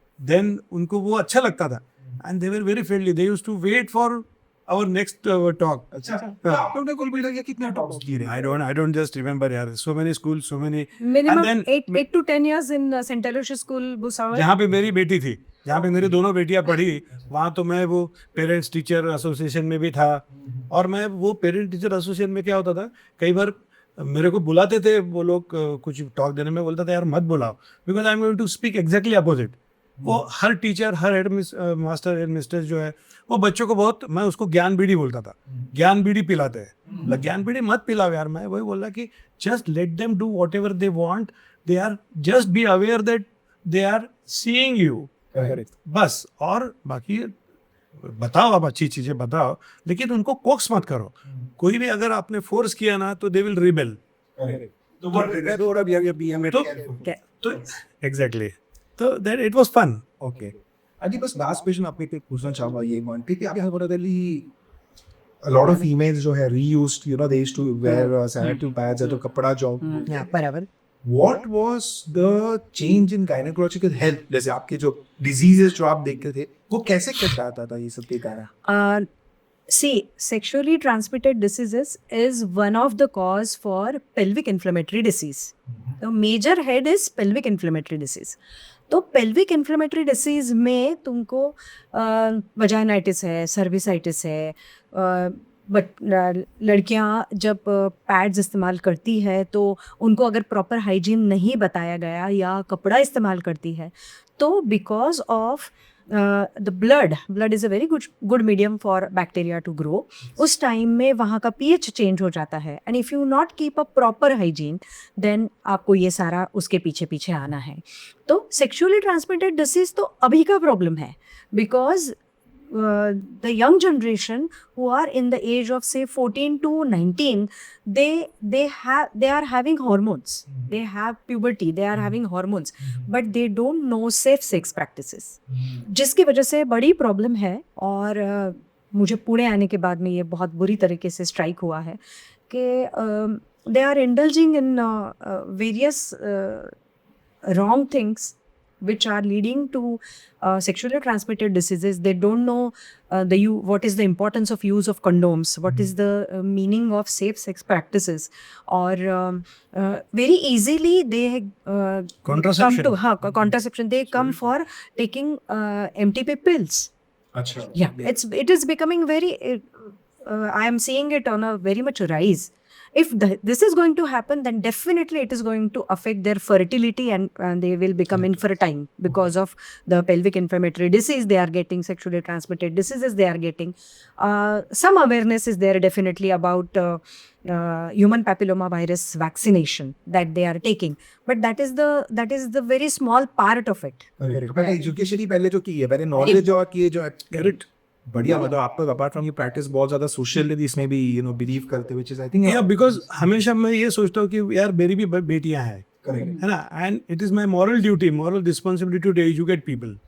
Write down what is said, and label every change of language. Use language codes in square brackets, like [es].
[en] Then [hi] उनको वो अच्छा लगता था [en] and they were very friendly. They used to wait for our next talk. [hi] तुमने कुल मिला के कितने टॉक्स किए रे? [en] I don't just remember यार. So many schools, so many. Minimum And then 8 to 10 years in St. Aloysius School, Bhusawal. [hi] जहाँ पे मेरी बेटी थी, जहाँ पे मेरी दोनों बेटियां पढ़ी, वहाँ तो मैं वो पेरेंट्स टीचर एसोसिएशन में भी था. और मैं वो पेरेंट टीचर एसोसिएशन में क्या होता था, कई बार मेरे को बुलाते थे वो लोग कुछ टॉक देने में, बोलता था यार मत बुलाओ [en] Because I am going to speak exactly opposite. [hi] वो हर टीचर, हर हेड मास्टर हेड मिस्ट्रेस जो है वो बच्चों को बहुत, मैं उसको ज्ञान बीड़ी बोलता था. ज्ञान बीड़ी पिलाते हैं, ज्ञान बीड़ी मत पिलाओ यार. मैं वही बोल रहा कि [en] Just let them do whatever they want. They are just be aware that they are seeing you बस. [hi] और बाकी बताओ, आप अच्छी चीजें बताओ, लेकिन उनको कोक्स मत करो. कोई भी अगर आपने फोर्स किया ना तो [en] They will rebel. तो exactly, तो that it was fun. [hi] Okay अजी, बस लास्ट क्वेश्चन आपके पे पूछना चाहूंगा ये पॉइंट पे कि आप बोल रहे थे [en] a lot of females [hi] जो है [en] reused, you know, they used to wear sanitary pads [hi] या तो कपड़ा जो बराबर. [en] What was the change in gynecological health? [hi] जैसे आपके जो diseases जो आप देखते थे वो कैसे कट जाता था ये सब के कारण? [en] See, sexually transmitted diseases is one of the cause for pelvic inflammatory disease. The major head is pelvic inflammatory disease. [hi] तो pelvic inflammatory disease में तुमको वजाइनाइटिस है, सर्विसाइटिस है, बट लड़कियां जब पैड्स इस्तेमाल करती है तो उनको अगर प्रॉपर हाइजीन नहीं बताया गया या कपड़ा इस्तेमाल करती है तो because of [en] the blood is a very good medium for bacteria to grow. [hi] उस टाइम में वहाँ का pH चेंज हो जाता है [en] and if you not keep a proper hygiene then [hi] आपको ये सारा उसके पीछे पीछे आना है. तो sexually transmitted disease तो अभी का प्रॉब्लम है [en] because the young generation who are in the age of say 14 to 19 they are having hormones, they have puberty, they are having hormones, but they don't know safe sex practices, [hi] जिसकी वजह से बड़ी problem है. और मुझे पुणे आने के बाद में ये बहुत बुरी तरीके से स्ट्राइक हुआ है कि [en] they are indulging in various wrong things which are leading to sexually transmitted diseases. They don't know what is the importance of use of condoms, what is the meaning of safe sex practices, or very easily they Contraception. contraception. They come for taking MTP pills. [hi] अच्छा. [en] Yeah, it is becoming very. I am seeing it on a very much rise. If this is going to happen, then definitely it is going to affect their fertility and they will become infertile because of the pelvic inflammatory disease they are getting, sexually transmitted diseases they are getting. Some awareness is there definitely about human papilloma virus vaccination that they are taking, but that is the very small part of it. [hi] पहले education ही पहले जो की है, पहले knowledge और की जो correct बढ़िया. मतलब आपको अपार्ट फ्रॉम ये प्रैक्टिस बहुत ज्यादा सोशल इसमें भी बिलीव करते, [en] which is I think [hi] because हमेशा मैं ये सोचता हूँ कि यार मेरी भी बेटियां हैं, है ना, [en] And it is my moral duty, moral responsibility to educate people.